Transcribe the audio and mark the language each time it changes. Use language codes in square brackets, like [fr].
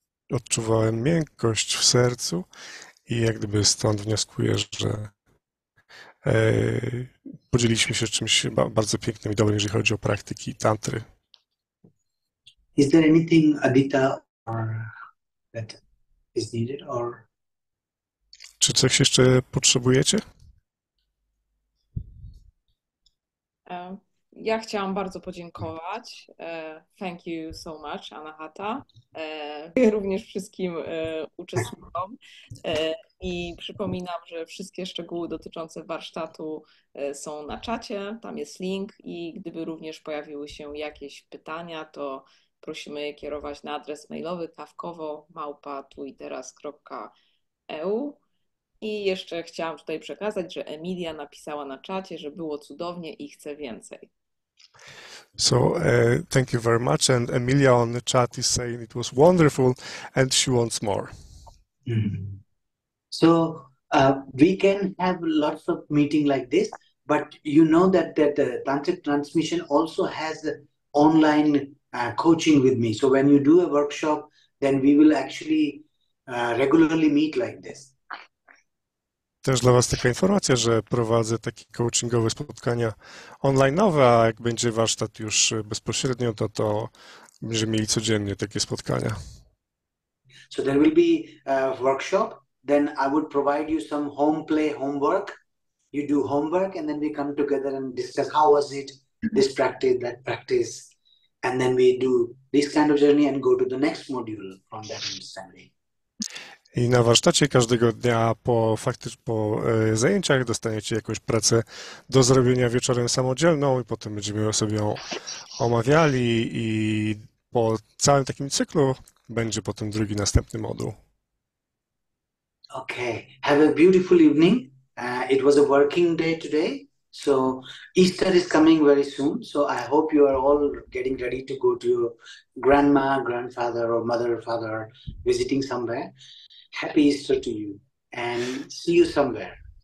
[pl] Odczuwałem miękkość w sercu i jak gdyby stąd wnioskuję, że podzieliliśmy się czymś bardzo pięknym i dobrym, jeżeli chodzi o praktyki tantry. [en] Is there anything, Adita, that is needed, or? [pl] Czy coś jeszcze potrzebujecie? Ja chciałam bardzo podziękować. [en] Thank you so much, Anahata. [pl] Również wszystkim uczestnikom. I przypominam, że wszystkie szczegóły dotyczące warsztatu są na czacie. Tam jest link i gdyby również pojawiły się jakieś pytania, to prosimy je kierować na adres mailowy kawkowo@tuiteras.eu. I jeszcze chciałam tutaj przekazać, że Emilia napisała na czacie, że było cudownie i chce więcej. [en] So thank you very much. And Emilia on the chat is saying it was wonderful and she wants more. Mm. So we can have lots of meeting like this, but you know that the Tantric Transmission also has online coaching with me. So when you do a workshop, then we will actually regularly meet like this. [pl] Też dla Was taka informacja, że prowadzę takie coachingowe spotkania online'owe, a jak będzie warsztat już bezpośrednio, to będziemy mieli codziennie takie spotkania. [en] So there will be a workshop, then I would provide you some home play homework. You do homework and then we come together and discuss how was it, this practice, that practice, and then we do this kind of journey and go to the next module from that understanding. [pl] I na warsztacie każdego dnia po zajęciach dostaniecie jakąś pracę do zrobienia wieczorem samodzielną i potem będziemy sobie ją omawiali i po całym takim cyklu będzie potem drugi, następny moduł. [en] Okay, have a beautiful evening. It was a working day today. So Easter is coming very soon. So I hope you are all getting ready to go to your grandma, grandfather, or mother, father, visiting somewhere. Happy Easter to you and see you somewhere.